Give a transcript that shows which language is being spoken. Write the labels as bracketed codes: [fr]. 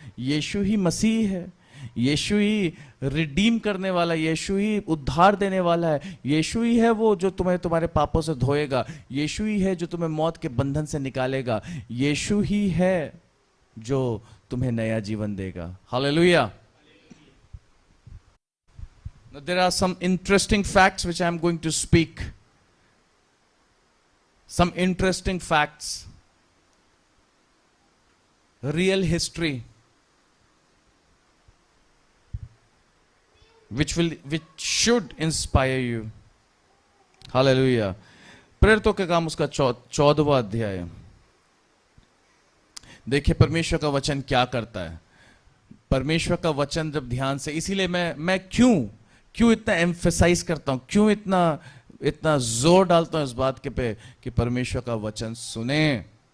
[hi] यीशु ही मसीह है। यीशु ही रिडीम करने वाला, यीशु ही उद्धार देने वाला है। यीशु ही है वो जो तुम्हें तुम्हारे पापों से धोएगा। यीशु ही है जो तुम्हें मौत के बंधन से निकालेगा। यीशु ही है जो तुम्हें नया जीवन देगा। Hallelujah. [en] There are some interesting facts which I am going to speak. some interesting facts, real history, which should inspire you. Hallelujah. [hi] प्रेरितों के काम उसका 14वां अध्याय। देखिए परमेश्वर का वचन क्या करता है। परमेश्वर का वचन जब ध्यान से, इसीलिए मैं क्यों इतना एम्फेसाइज करता हूं, क्यों इतना जोर डालता हूं इस बात के पे कि परमेश्वर का वचन सुने।